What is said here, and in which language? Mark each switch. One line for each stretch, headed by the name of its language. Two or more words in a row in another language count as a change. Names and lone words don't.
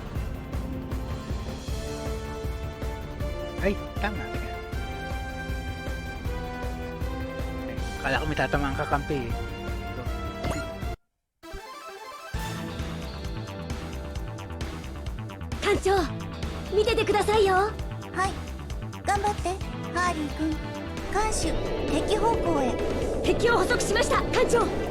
Filipino: Ay, tama. Teka. Okay. Akala ko may tatamaan kakampi eh. Ito. Shoot.
Japanese: 艦長見ててくださいよ。はい頑張ってハーリー君。艦首敵方向へ。敵を捕捉しました艦長。